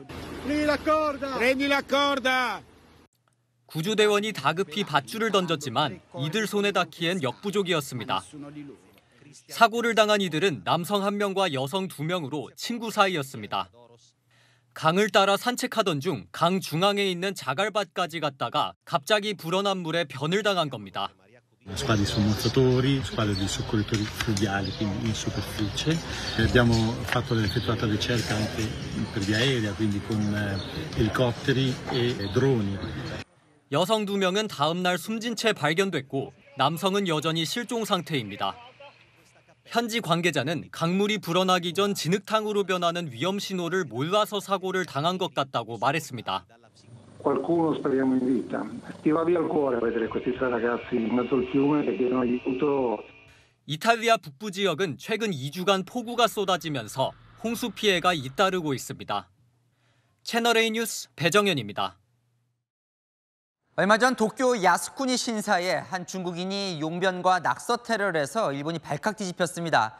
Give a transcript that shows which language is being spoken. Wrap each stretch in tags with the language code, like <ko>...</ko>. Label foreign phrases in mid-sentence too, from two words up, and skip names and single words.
<ko>구조대원이 다급히 밧줄을 던졌지만 이들 손에 닿기엔 역부족이었습니다. 사고를 당한 이들은 남성 1명과 여성 2명으로 친구 사이였습니다. 강을 따라 산책하던 중 강 중앙에 있는 자갈밭까지 갔다가 갑자기 불어난 물에 변을 당한 겁니다.</ko> <it>Squadre di sommozzatori, squadre di soccorritori fluviali quindi in superficie. Abbiamo effettuato ricerca anche per via aerea, quindi con elicotteri e droni.</it> <ko>여성 2명은 다음 날 숨진 채 발견됐고 남성은 여전히 실종 상태입니다. 현지 관계자는 강물이 불어나기 전 진흙탕으로 변하는 위험 신호를 몰라서 사고를 당한 것 같다고 말했습니다.</ko> <it>Qualcuno speriamo in vita. Ti va via il cuore vedere questi tre ragazzi in mezzo al fiume che chiedono aiuto.</it> <ko>이탈리아 북부 지역은 최근 2주간 폭우가 쏟아지면서 홍수 피해가 잇따르고 있습니다. 채널A 뉴스 배정현입니다. 얼마 전 도쿄 야스쿠니 신사에 한 중국인이 용변과 낙서 테러를 해서 일본이 발칵 뒤집혔습니다.</ko>